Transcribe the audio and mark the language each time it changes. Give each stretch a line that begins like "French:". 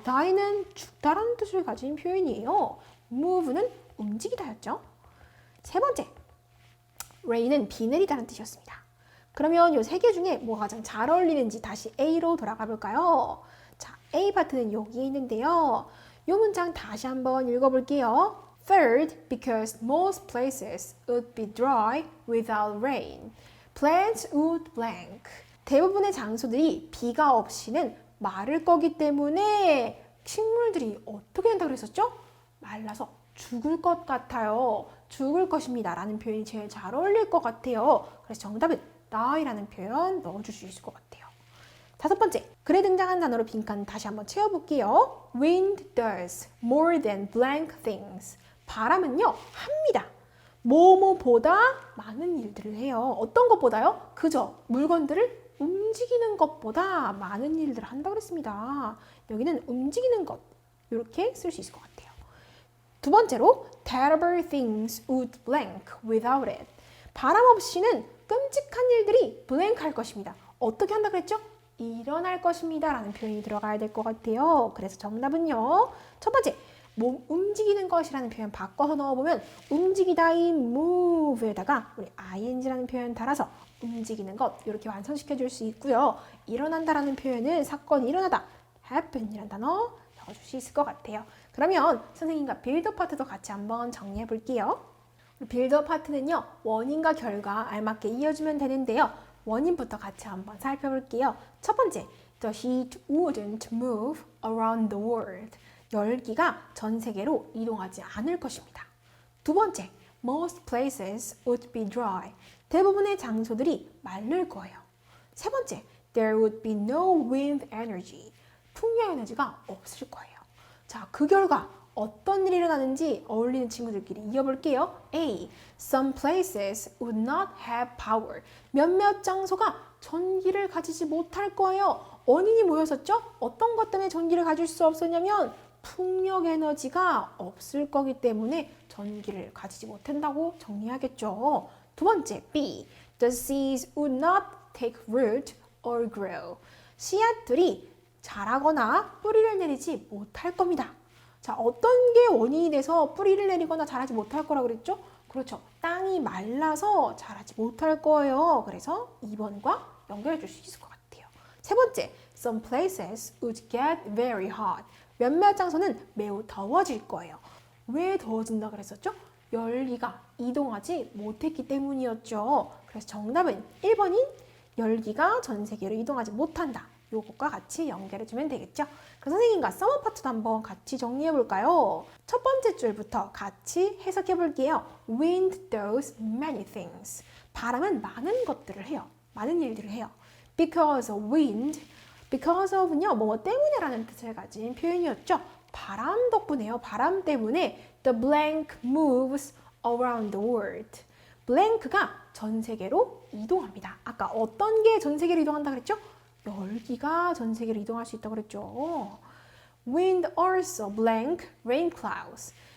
Korean: die는 죽다라는 뜻을 가진 표현이에요. move는 움직이다였죠. 세 번째, rain은 비 내리다는 뜻이었습니다. 그러면 이 세 개 중에 뭐가 가장 잘 어울리는지 다시 A로 돌아가 볼까요? 자, A 파트는 여기에 있는데요. 이 문장 다시 한번 읽어볼게요.
English: Third, because most places would be dry without rain. Plants would blank.
Korean: 대부분의 장소들이 비가 없이는 마를 거기 때문에 식물들이 어떻게 된다고 그랬었죠? 말라서 죽을 것 같아요. 죽을 것입니다. 라는 표현이 제일 잘 어울릴 것 같아요. 그래서 정답은 die라는 표현 넣어줄 수 있을 것 같아요. 다섯 번째, 글에 등장한 단어로 빈칸 다시 한번 채워볼게요.
English: Wind does more than blank things.
Korean: 바람은요, 합니다. 뭐뭐보다 많은 일들을 해요. 어떤 것보다요? 그저 물건들을 움직이는 것보다 많은 일들을 한다고 그랬습니다. 여기는 움직이는 것, 이렇게 쓸 수 있을 것 같아요. 두 번째로,
English: terrible things would blank without it.
Korean: 바람 없이는 끔찍한 일들이 blank 할 것입니다. 어떻게 한다 그랬죠? 일어날 것입니다. 라는 표현이 들어가야 될 것 같아요. 그래서 정답은요. 첫 번째, 몸 움직이는 것이라는 표현 바꿔서 넣어보면 움직이다인 move에다가 우리 ing라는 표현 달아서 움직이는 것 이렇게 완성시켜 줄 수 있고요. 일어난다라는 표현은 사건이 일어나다 happen이라는 단어 넣어줄 수 있을 것 같아요. 그러면 선생님과 빌더 파트도 같이 한번 정리해 볼게요. 빌더 파트는요. 원인과 결과 알맞게 이어주면 되는데요. 원인부터 같이 한번 살펴볼게요. 첫 번째,
English: the heat wouldn't move around the world.
Korean: 열기가 전 세계로 이동하지 않을 것입니다. 두 번째,
English: most places would be dry.
Korean: 대부분의 장소들이 마를 거예요. 세 번째,
English: there would be no wind energy.
Korean: 풍력 에너지가 없을 거예요. 자, 그 결과 어떤 일이 일어나는지 어울리는 친구들끼리 이어볼게요.
English: A. Some places would not have power.
Korean: 몇몇 장소가 전기를 가지지 못할 거예요. 원인이 뭐였었죠? 어떤 것 때문에 전기를 가질 수 없었냐면 풍력 에너지가 없을 거기 때문에 전기를 가지지 못한다고 정리하겠죠. 두 번째, B.
English: The seeds would not take root or grow.
Korean: 씨앗들이 자라거나 뿌리를 내리지 못할 겁니다. 자, 어떤 게 원인이 돼서 뿌리를 내리거나 자라지 못할 거라고 그랬죠? 그렇죠. 땅이 말라서 자라지 못할 거예요. 그래서 2번과 연결해 줄 수 있을 것 같아요. 세 번째,
English: some places would get very hot.
Korean: 몇몇 장소는 매우 더워질 거예요. 왜 더워진다 그랬었죠? 열기가 이동하지 못했기 때문이었죠. 그래서 정답은 1번인 열기가 전 세계로 이동하지 못한다. 요것과 같이 연결해주면 되겠죠. 그래서 선생님과 서머 파트도 한번 같이 정리해볼까요? 첫 번째 줄부터 같이 해석해볼게요.
English: Wind does many things.
Korean: 바람은 많은 것들을 해요. 많은 일들을 해요.
English: Because of wind.
Korean: Because of는요, 뭐 때문에 라는 뜻을 가진 표현이었죠. 바람 덕분에요. 바람 때문에
English: the blank moves around the world.
Korean: blank가 전 세계로 이동합니다. 아까 어떤 게 전 세계로 이동한다 그랬죠? 열기가 전 세계로 이동할 수 있다고 그랬죠.
English: Wind also blank rain clouds.